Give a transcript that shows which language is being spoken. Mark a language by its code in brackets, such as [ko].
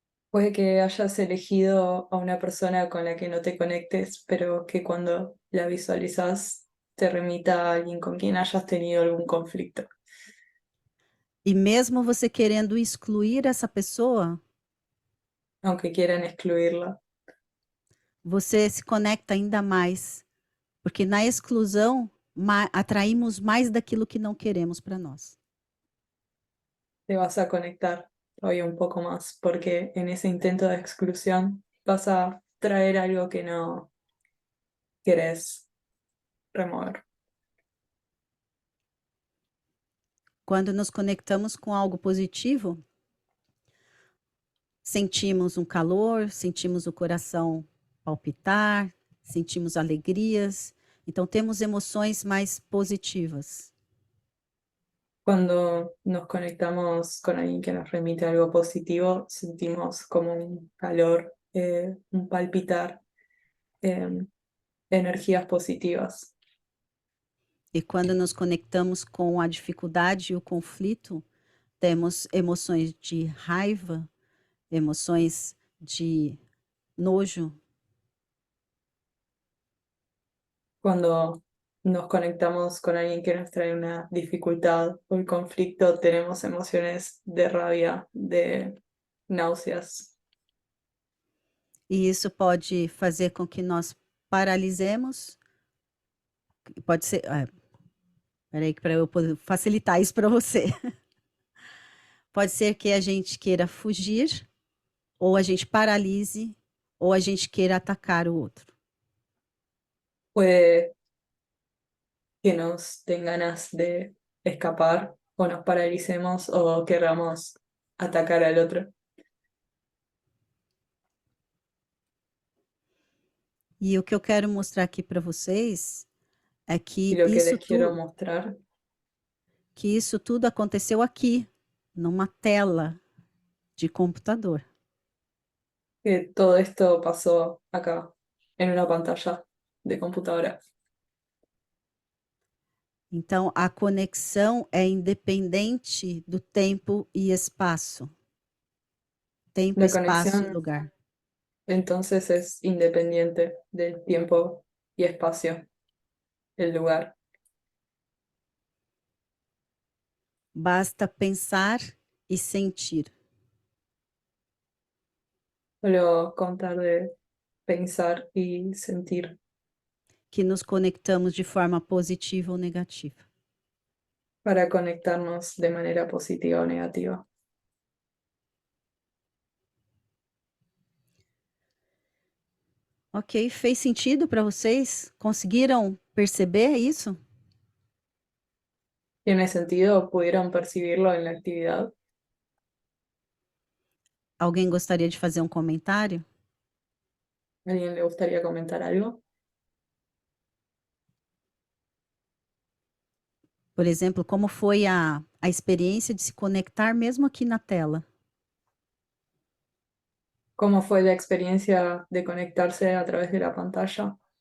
[es] Puede que hayas elegido a una persona con la que no te conectes, pero que cuando la visualizas te remita a alguien con quien hayas tenido algún conflicto. [pt] E mesmo você querendo excluir essa pessoa, [es] Aunque quieran excluirla, [pt] você se conecta ainda mais, porque na exclusão atraímos mais daquilo que não queremos para nós. [es] te vas a conectar todavía un poco más, porque en ese intento de exclusión vas a traer algo que no querés remover. [pt] Quando nos conectamos com algo positivo, sentimos um calor, sentimos o coração palpitar, sentimos alegrias, então temos emoções mais positivas. [es] Cuando nos conectamos con alguien que nos remite algo positivo, sentimos como un calor, un palpitar, energías positivas. [pt] E quando nos conectamos com a dificuldade e o conflito, temos emoções de raiva, emoções de nojo. [es] Cuando nos conectamos con alguien que nos trae una dificultad o el conflicto, tenemos emociones de rabia, de náuseas. [pt] E isso pode fazer com que nós paralisemos. Pode ser. Peraí, para eu poder facilitar isso para você. Pode ser que a gente queira fugir, ou a gente paralise, ou a gente queira atacar o outro. [es] Puede que nos den ganas de escapar o nos paralicemos o queramos atacar al otro. [pt] E o que eu quero mostrar aqui para vocês é [es] Y lo que les quiero mostrar [pt] que isso tudo aconteceu aqui, numa tela de computador. [es] que todo esto pasó acá, en una pantalla de computadora. [pt] Então, a conexão é independente do tempo e espaço. Tempo, [es] La [pt] espaço e [es] conexión [pt] lugar. [es] entonces es independiente del tiempo y espacio, el lugar. [pt] Basta pensar e sentir. [es] Solo contar de pensar y sentir [pt] Que nos conectamos de forma positiva ou negativa. [es] para conectarnos de manera positiva o negativa. [pt] Ok, fez sentido para vocês? Conseguiram perceber isso? [es] ¿Tiene sentido? ¿Pudieron percibirlo en la actividad? [pt] Alguém gostaria de fazer um comentário? [es] ¿Alguien le gustaría comentar algo? [pt] Por exemplo, como foi a experiência de se conectar mesmo aqui na tela? [es] ¿Cómo fue la experiencia de conectarse a través de la pantalla?